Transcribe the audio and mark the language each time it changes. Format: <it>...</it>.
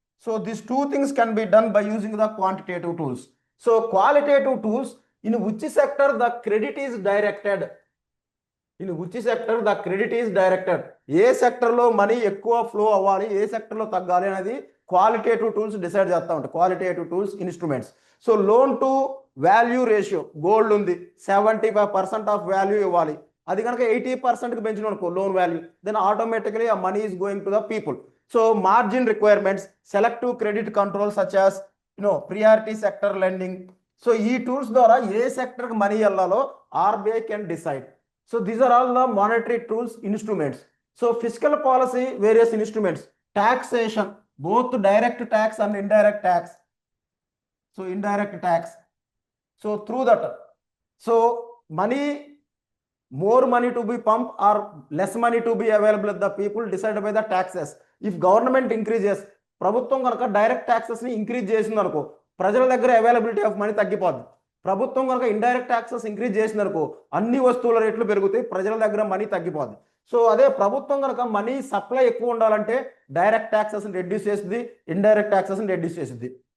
<en>So these two things can be done by using the quantitative tools. So qualitative tools, in which sector the credit is directed? In which sector the credit is directed?</en> <te>ఏ సెక్టర్లో money ఎక్కువ flow అవ్వాలి, ఏ సెక్టర్లో తగ్గాలి అనేది qualitative tools decide చేస్తూ ఉంటాయి.</te> <en>Qualitative tools instruments. So loan to value ratio, gold ఉంది 75% of value ఇవ్వాలి,</en> <te>అది కనుక 80%కి పెంచిన అనుకో</te> <en>Loan value, then automatically ఆ money is going to the people. So margin requirements, selective credit control such as priority sector lending.</en> <te>So ఈ tools ద్వారా ఏ సెక్టర్కి money వెళ్ళాలో</te> <en>RBI can decide. So these are all the monetary tools instruments. So fiscal policy, various instruments, taxation, both direct tax and indirect tax. So indirect tax. So through that, so money, more money to be pumped or less money to be available with the people decided by the taxes. If government increases,</en> <te>ప్రభుత్వం కనుక direct taxes ని increase చేసింది అనుకో, ప్రజల దగ్గర availability of money తగ్గిపోద్ది. ప్రభుత్వం కనుక ఇండైరెక్ట్ ట్యాక్సెస్ ఇంక్రీజ్ చేసిందనుకో, అన్ని వస్తువుల రేట్లు పెరుగుతాయి, ప్రజల దగ్గర మనీ తగ్గిపోద్ది. సో అదే ప్రభుత్వం కనుక మనీ సప్లై ఎక్కువ ఉండాలంటే డైరెక్ట్ ట్యాక్సెస్ రెడ్యూస్ చేస్తుంది, ఇండైరెక్ట్ ట్యాక్సెస్ రెడ్యూస్ చేస్తుంది.</te>